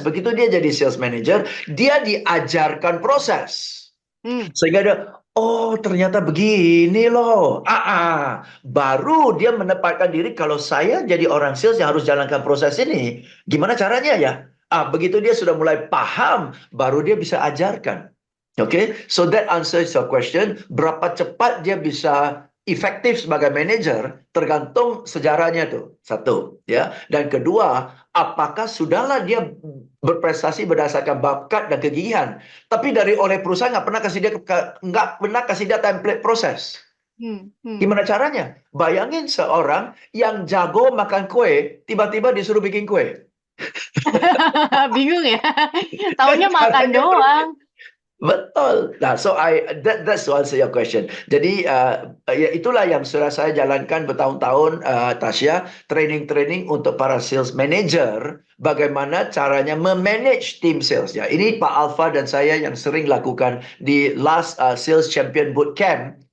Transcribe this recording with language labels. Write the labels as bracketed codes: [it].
[id] Begitu dia jadi sales manager, dia diajarkan proses. Sehingga dia, oh ternyata begini loh. Baru dia menempatkan diri, kalau saya jadi orang sales yang harus jalankan proses ini, gimana caranya ya? Begitu dia sudah mulai paham, baru dia bisa ajarkan. [en] Oke, so that answers your question. [id] Berapa cepat dia bisa efektif sebagai manajer tergantung sejarahnya tuh. Satu, ya. Dan kedua, apakah sudahlah dia berprestasi berdasarkan bakat dan kegigihan, tapi oleh perusahaan nggak pernah kasih dia template proses. Gimana caranya? Bayangin seorang yang jago makan kue, tiba-tiba disuruh bikin kue. Bingung ya? Taunya makan doang. Betul. [en] Nah, so that's to answer your question. [id] Jadi ya itulah yang sudah saya jalankan bertahun-tahun, Tasya, training untuk para sales manager, bagaimana caranya memanage tim sales. Ya, ini Pak Alfa dan saya yang sering lakukan di last sales champion bootcamp.